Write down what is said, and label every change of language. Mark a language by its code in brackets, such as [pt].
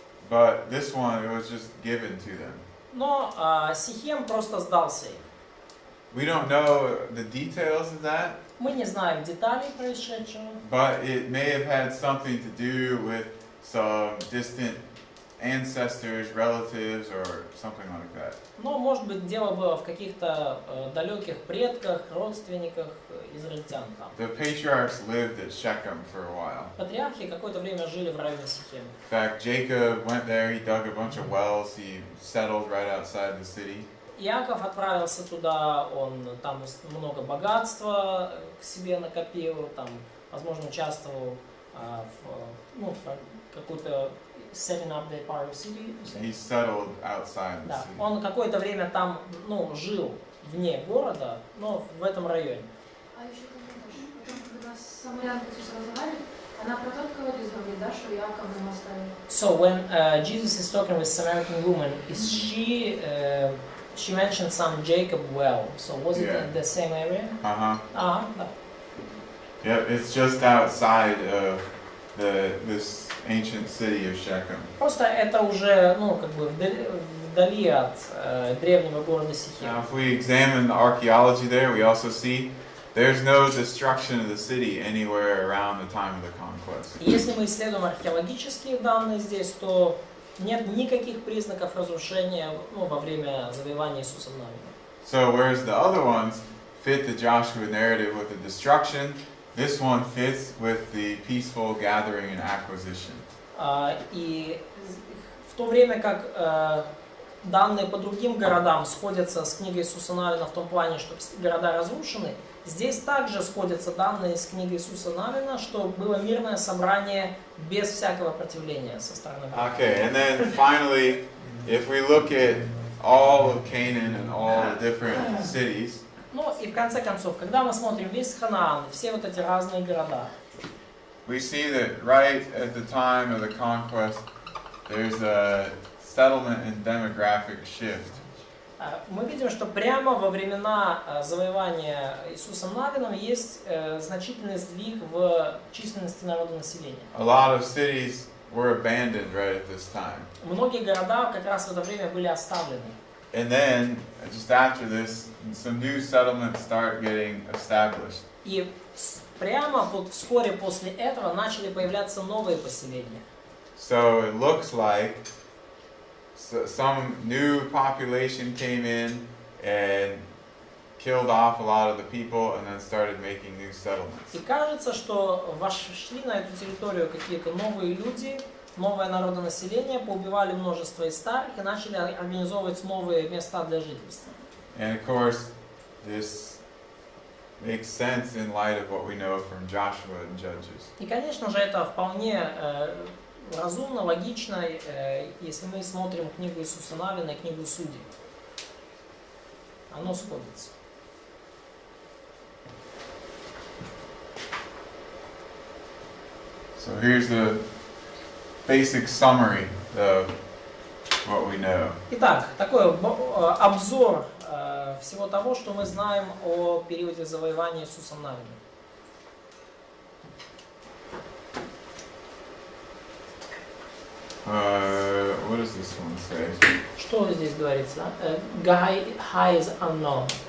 [en] But this one, it was just given to them. [ru] Но Сихем просто сдался им. [en] We don't know the details of that, [ru] Мы не знаем деталей происшедшего, [en] but it may have had something to do with some distant ancestors, relatives, or something like that. [ru] но, может быть, дело было в каких-то далеких предках, родственниках израильтян там. [en] The patriarchs lived at Shechem for a while. [ru] Патриархи какое-то время жили в районе Сихема. [en] In fact, Jacob went there, he dug a bunch of wells, he settled right outside the city. [ru] Иаков отправился туда, он там много богатства к себе накопил, там, возможно, участвовал в какую-то [en] setting up the part of city. He settled outside the [ru] Да, [en] city. [ru] он какое-то время там, жил вне города, но в этом районе. А еще потом, когда самарянку Иисуса разговаривали, она про тот колодец говорит, да, что Иаков нам оставил. [en] So when Jesus is talking with Samaritan woman, is she mentioned some Jacob well. So was it in the same area? Uh-huh. [ru] Да. [en] Yep, it's just outside of this ancient city of Shechem. [ru] Просто это уже, вдали от древнего города Сихем. [en] Now, if we examine the archaeology there, we also see there's no destruction of the city anywhere around the time of the conquest. [ru] Если мы исследуем археологические данные здесь, то нет никаких признаков разрушения во время завоевания Иисусом Навином. [en] So whereas the other ones fit the Joshua narrative with the destruction, this one fits with the peaceful gathering and acquisition. [ru] И в то время как данные по другим городам сходятся с книгой Иисуса Навина в том плане, что города разрушены, здесь также сходятся данные с книгой Иисуса Навина, что было мирное собрание без всякого противления со стороны Бога. [en] Okay, and then finally, if we look at all of Canaan and all the different cities, [ru] Ну и в конце концов, когда мы смотрим весь Ханаан, все вот эти разные города, [en] we see that right at the time of the conquest, there's a settlement and demographic shift. [ru] мы видим, что прямо во времена завоевания Иисусом Навином есть значительный сдвиг в численности народонаселения. [en] A lot of cities were abandoned right at this time. [ru] Многие города как раз в это время были оставлены. [en] And then, just after this, some new settlements start getting established. [ru] И прямо вскоре после этого начали появляться новые поселения. [en] So it looks like some new population came in and killed off a lot of the people and then started making new settlements. [ru] И кажется, что вошли на эту территорию какие-то новые люди, новое народонаселение, поубивали множество из старых и начали организовывать новые места для жительства. [en] And of course, this makes sense in light of what we know from Joshua and Judges. [ru] И, конечно же, это вполне разумно, логично, если мы смотрим книгу Иисуса Навина и книгу Судей. Оно сходится. [en] So here's the basic summary of what we know. [ru] Итак, такой обзор всего того, что мы знаем о периоде завоевания Иисусом Навином. [en] What does this one say? [ru] Что здесь говорится? [en] High is unknown.